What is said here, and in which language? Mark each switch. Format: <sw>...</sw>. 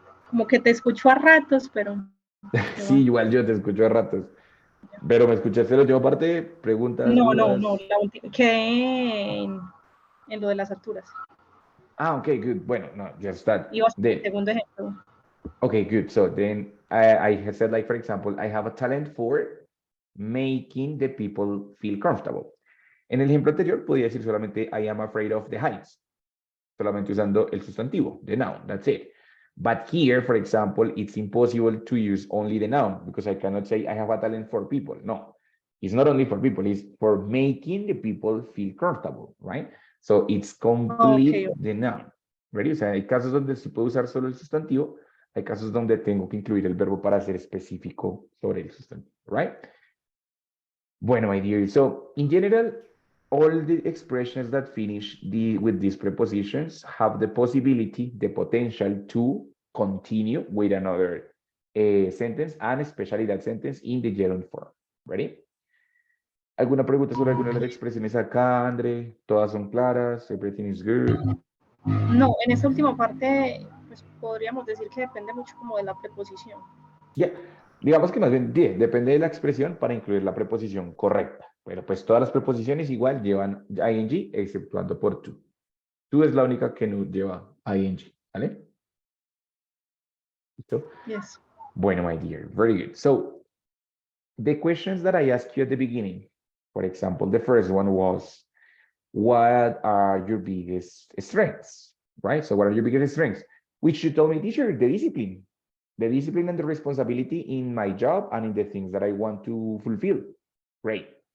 <es>Como que te escucho a ratos, pero... Sí, igual yo te escucho a ratos. Pero ¿me escuchaste la última parte? Preguntas, No, dudas. la última. Quedé en lo de las alturas.</es> <en>Ah, okay, good.</en> <es>Bueno, no,</es> <en>just that.</en> <es>Ibas por el</es> <en>Then,</en> <es>segundo ejemplo.</es> <en>okay, good. So then I said, like, for example, I have a talent for making the people feel comfortable.</en> <es>En el ejemplo anterior podía decir solamente</es> <en>I am afraid of the heights,</en> <es>solamente usando el sustantivo,</es> <en>the noun, that's it. But here, for example, it's impossible to use only the noun because I cannot say I have a talent for people. No, it's not only for people, it's for making the people feel comfortable, right? So it's complete Okay. the noun.</en> <es>Ready? O sea, hay casos donde se puede usar solo el sustantivo, hay casos donde tengo que incluir el verbo para ser específico sobre el sustantivo, right?</es> <en>Bueno, my dear. So in general, all the expressions that finish with these prepositions have the possibility, the potential to continue with another sentence, and especially that sentence in the gerund form. Ready?</en> <es>¿Alguna pregunta sobre alguna de las expresiones acá, André? ¿Todas son claras?</es> <en>Everything is good.</en> <es>No, en esta última parte, pues podríamos decir que depende mucho como de la preposición. Ya, digamos que más bien depende de la expresión para incluir la preposición correcta. Pero pues todas las preposiciones igual llevan ing, exceptuando por to. To es la única que no lleva ing, ¿vale? ¿Listo?</es> <en>Yes. Bueno, my dear, very good. So the questions that I asked you at the beginning, for example, the first one was, what are your biggest strengths, right? So what are your biggest strengths? Which you told me, teacher, the discipline and the responsibility in my job and in the things that I want to fulfill. Great.</en>